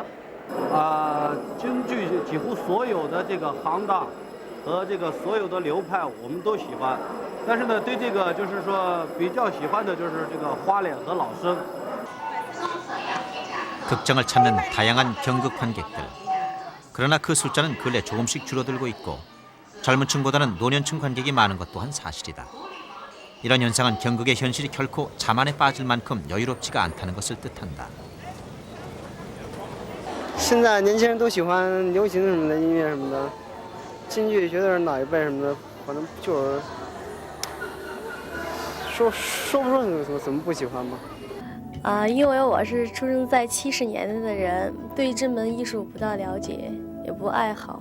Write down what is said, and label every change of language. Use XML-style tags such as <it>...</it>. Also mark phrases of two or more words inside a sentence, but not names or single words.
<zh>京剧几乎所有的这个行当 和这个所有的流派我们都喜欢，但是呢，对这个就是说比较喜欢的就是这个花脸和老生。</zh> <ko>극장을 찾는 다양한 경극 관객들. 그러나 그 숫자는 근래 조금씩 줄어들고 있고 젊은 층보다는 노년층 관객이 많은 것 또한 사실이다. 이런 현상은 경극의 현실이 결코 자만에 빠질 만큼 여유롭지가 않다는 것을 뜻한다.</ko> <zh>现在年轻人都喜欢流行什么的音乐什么的，京剧觉得哪一辈什么的，反正就是说不上怎么不喜欢吧。因为我是出生在70年代的人，对这门艺术不大了解，也不爱好。</zh>